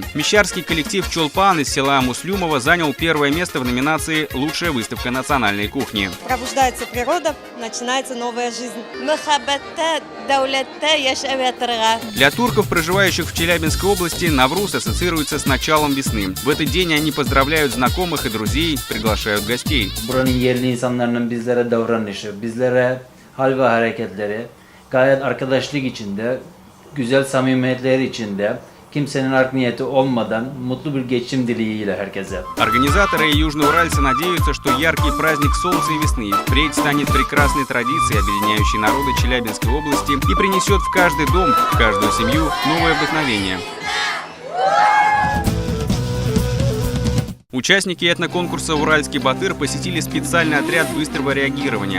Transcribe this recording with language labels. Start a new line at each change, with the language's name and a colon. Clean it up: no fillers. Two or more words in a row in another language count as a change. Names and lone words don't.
Russian: Мещарский коллектив «Чолпан» из села Муслюмово занял первое место в номинации «Лучшая выставка национальной кухни». Пробуждается природа, начинается новая жизнь. Для турков, проживающих в Челябинской области, Навруз ассоциируется с началом весны. В этот день они поздравляют знакомых и друзей, приглашают gostей.
Turkish: Bizlere davranışı, bizlere hal ve hareketleri gayet arkadaşlık içinde, güzel samimiyetleri içinde, kimsenin art niyeti olmadan mutlu bir geçim dileğiyle herkese.
Russian: Организаторы и южноуральцы надеются, что яркий праздник солнца и весны впредь станет прекрасной традицией, объединяющей народы Челябинской области и принесет в каждый дом, в каждую семью новое вдохновение. Участники этноконкурса «Уральский батыр» посетили специальный отряд быстрого реагирования.